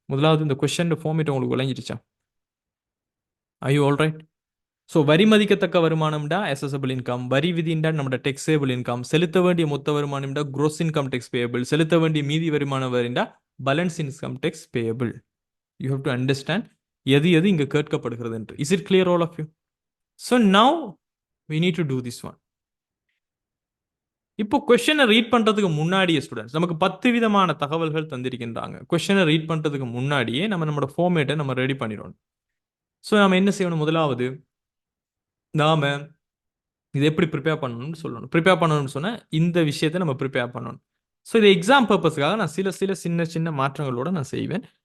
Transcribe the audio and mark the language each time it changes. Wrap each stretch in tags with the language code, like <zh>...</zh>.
<ta>முதலாவது இந்த question format உங்களுக்கு விளங்கிடுச்சா?</ta> <en>I you all right?</en> <ta>So வரி மதிக்கத்தக்க வருமானம்டா அசசபிள் இன்கம், வரி விதிண்டா நம்மளோட டெக்ஸேபிள் இன்கம், செலுத்த வேண்டிய மொத்த வருமானம்டா க்ரோஸ் இன்கம் டேக்ஸ் பேயபிள், செலுத்த வேண்டிய மீதி வருமான வரிண்டா balance income tax payable.</ta> <en>you have to understand</en> <ta>எது எது இங்க கேட்கப்படுகிறது என்று.</ta> <en>Is it clear all of you? So now we need to do this one.</en> <ta>இப்போ கொஸ்டினை ரீட் பண்றதுக்கு முன்னாடியே ஸ்டூடெண்ட்ஸ் நமக்கு 10 விதமான தகவல்கள் தந்திருக்கின்றாங்க. கொஸ்டினை ரீட் பண்றதுக்கு முன்னாடியே நம்மளோட ஃபார்மேட்டை நம்ம ரெடி பண்ணிடணும். ஸோ நம்ம என்ன செய்யணும்? முதலாவது நாம இதை எப்படி ப்ரிப்பேர் பண்ணணும்னு சொல்லணும். ப்ரிப்பேர் பண்ணணும்னு சொன்னால் இந்த விஷயத்தை நம்ம ப்ரிப்பேர் பண்ணணும். ஸோ இது எக்ஸாம் பர்பஸ்க்காக நான் சில சில சின்ன சின்ன மாற்றங்களோட நான் செய்வேன்.</ta>